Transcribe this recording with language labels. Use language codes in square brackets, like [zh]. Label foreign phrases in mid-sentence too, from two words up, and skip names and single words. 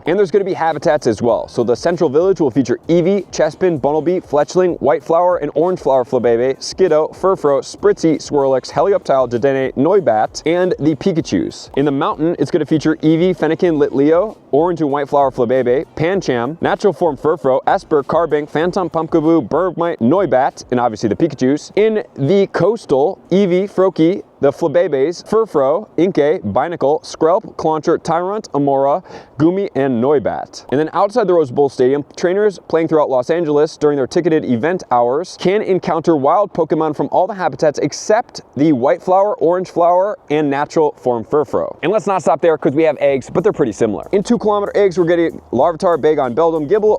[en] And there's going to be habitats as well. So the Central Village will feature Eevee, Chespin, Bunnelby, Fletchling, White Flower, and Orange Flower Flabebe, Skiddo, Furfrou, Spritzy, Swirlix, Helioptile, Dedenne, Noibat, and the Pikachus. In the mountain, it's going to feature Eevee, Fennekin, Litleo, Orange and White Flower Flabebe, Pancham, Natural Form Furfrou, Esper, Carbink, Phantom Pumpkaboo, Bergmite, Noibat, and obviously the Pikachus. In the coastal, Eevee, Froakie, the Flabebes, Furfrou, Inkay, Binacle, Skrelp, Clauncher, Tyrant, Amora, Gumi, and Noibat. And then outside the Rose Bowl Stadium, trainers playing throughout Los Angeles during their ticketed event hours can encounter wild Pokemon from all the habitats except the White Flower, Orange Flower, and Natural Form Furfrou. And let's not stop there, because we have eggs, but they're pretty similar. In 2-kilometer eggs, we're getting Larvitar, Bagon, Beldum, Gible.